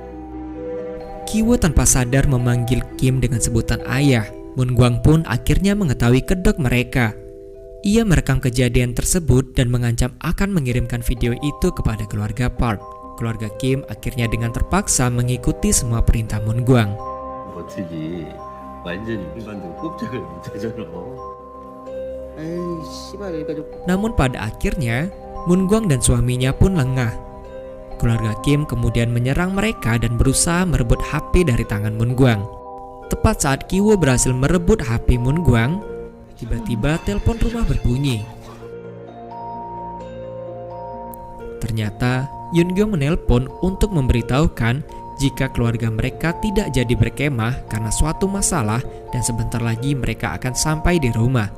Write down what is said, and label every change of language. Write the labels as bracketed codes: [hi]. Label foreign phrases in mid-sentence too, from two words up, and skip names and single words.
[id] Kiwo tanpa sadar memanggil Kim dengan sebutan ayah. Moon Gwang pun akhirnya mengetahui kedok mereka. Ia merekam kejadian tersebut dan mengancam akan mengirimkan video itu kepada keluarga Park. Keluarga Kim akhirnya dengan terpaksa mengikuti semua perintah Moon Gwang. [ko] 어떻게 완전히 인간도 꼼짝을 못하잖아. 에이, 씨발, 여기까지. [id] Namun pada akhirnya, Moon Gwang dan suaminya pun lengah. Keluarga Kim kemudian menyerang mereka dan berusaha merebut HP dari tangan Moon Gwang. Tepat saat Kiwo berhasil merebut HP Moon Gwang, tiba-tiba telepon rumah berbunyi. Ternyata Yoon Gyo menelpon untuk memberitahukan jika keluarga mereka tidak jadi berkemah karena suatu masalah dan sebentar lagi mereka akan sampai di rumah.